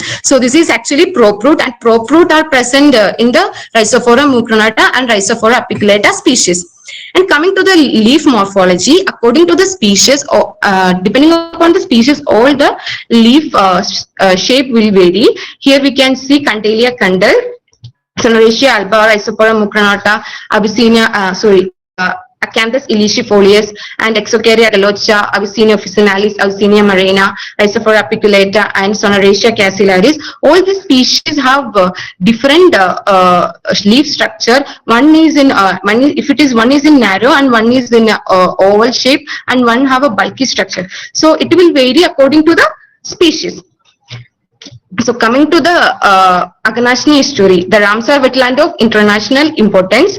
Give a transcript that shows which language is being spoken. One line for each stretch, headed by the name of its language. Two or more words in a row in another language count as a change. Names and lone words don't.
English: So this is actually prop root, and prop root are present in the Rhizophora mucronata and Rhizophora apiculata species. And coming to the leaf morphology, according to the species, depending upon the species, all the leaf shape will vary. Here we can see Cantalia Kandal, Sonoracea alba, Rhizophora mucronata, Abyssinia, Acanthus illicifolius, and Exocaria agalocha, Abyssinia officinalis, Abyssinia marina, Rhizophora apiculata, and Soneraceae cassiolaris. All these species have different leaf structure. One is in one is in narrow, and one is in oval shape, and one have a bulky structure. So it will vary according to the species. So coming to the Aganashni estuary, the Ramsar wetland of international importance.